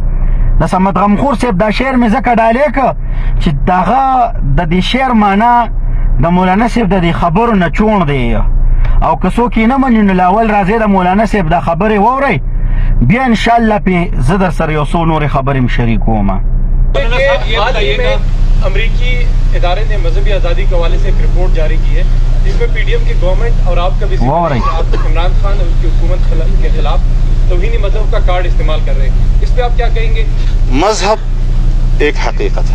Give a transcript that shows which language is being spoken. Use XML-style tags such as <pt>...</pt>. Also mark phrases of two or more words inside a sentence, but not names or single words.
<ps>د صمد غمخور صاحب دا شعر مې ځکه ډالې که چې دغه د دې شعر معنا د مولانا صاحب د دې خبرو نه چوڼ دی، او که څوک یې نه مني نو لاول راځئ د مولانا صاحب دا خبرې واورئ، بیا انشاءالله پې زه در سره یو څو نورې خبرې م شریکوم.</ps> <ur>امریکی ادارے نے مذہبی آزادی کے حوالے سے ایک رپورٹ جاری کی ہے جسمیں پی ڈی ایم کی گورنمنٹ اور آپکا بھی آپ عمران خان اور اسکی حکومت کے خلاف توہینی مذہب کا کارڈ استعمال کر رہے ہیں، اس پہ آپ کیا کہیں گے? مذہب ایک حقیقت ہے,</ur>